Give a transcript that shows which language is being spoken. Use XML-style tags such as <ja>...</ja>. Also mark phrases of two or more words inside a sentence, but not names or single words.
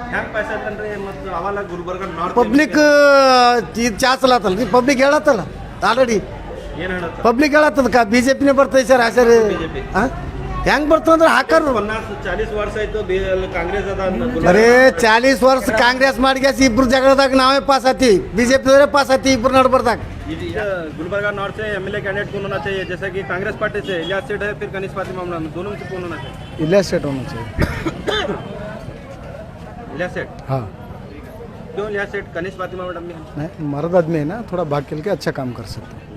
<kn>ಪಬ್ಲಿಕ್ ಇದು ಚಾಚಲತ್ತಲ್ಲ ರೀ ಪಬ್ಲಿಕ್ ಹೇಳತ್ತಲ್ಲ</kn> <en>already public</en> <kn>ಹೇಳತ್ತದ BJPನೇ ಬರ್ತೈತೆ ಸರ್ ಸರ್ ಹಾಂ ಹೆಂಗೆ ಬರ್ತಂದ್ರೆ ಹಾಕರು 40 ವರ್ಷ ಆಯ್ತು ಕಾಂಗ್ರೆಸ್ ಅದ. ಅರೇ 40 ವರ್ಷ ಕಾಂಗ್ರೆಸ್ ಮಾಡಿಗ್ಯಾಸ ಇಬ್ರು ಜಗಳದಾಗ ನಾವೇ ಪಾಸ್ ಆತಿ BJP ಪಾಸ್ ಆತಿ ಇಬ್ರು ನಡ್ಬರ್ದಾಗ.</kn> <hi>गुलबर्गा नॉर्थ से</hi> <en>MLA candidate</en> <hi>कौन होना चाहिए? जैसे कि कांग्रेस पार्टी से इलियास सेठ है, फिर कनिष्ठ फातिमा मैडम, दोनों में से कौन होना चाहिए? इलियास सेठ होना चाहिए। इलियास सेठ? हाँ क्यों इलियास सेठ? कनिष्ठ फातिमा मैडम भी है। नहीं मर्द आदमी है ना, थोड़ा भाग खेल के अच्छा काम कर सकते हैं।</hi>